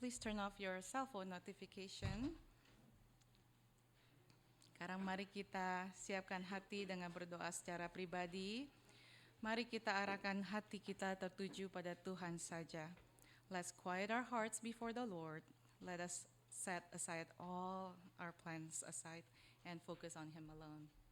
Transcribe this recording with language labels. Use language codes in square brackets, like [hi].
[en] please turn off your cell phone notification. [id] Sekarang mari kita siapkan hati dengan berdoa secara pribadi. Mari kita arahkan hati kita tertuju pada Tuhan saja. [en] Let's quiet our hearts before the Lord. Let us set aside all our plans aside and focus on Him alone.